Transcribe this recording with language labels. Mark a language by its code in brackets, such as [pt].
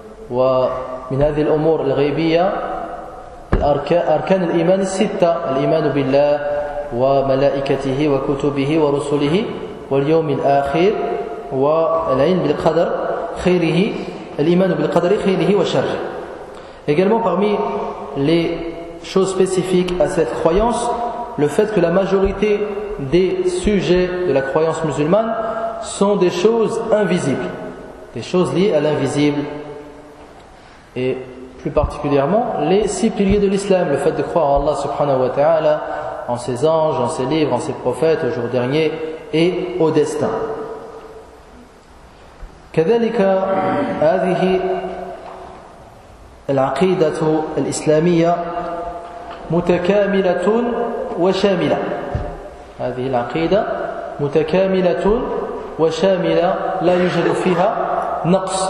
[ar] Wa min hadhi al-umur al-ghaybiyya أركان الإيمان الستة: الإيمان بالله وملائكته وكتبه ورسله واليوم الآخر والعلم بالقدر خيره الإيمان بالقدر خيره وشره. [fr] Également parmi les choses spécifiques à cette croyance, le fait que la majorité des sujets de la croyance musulmane sont des choses invisibles, des choses liées à l'invisible. Et plus particulièrement, les six piliers de l'islam, le fait de croire en Allah subhanahu wa ta'ala, en ses anges, en ses livres, en ses prophètes, au jour dernier et au destin. [ar] كذلك هذه العقيدة الإسلامية متكاملة وشاملة. هذه العقيدة متكاملة وشاملة لا يوجد فيها نقص.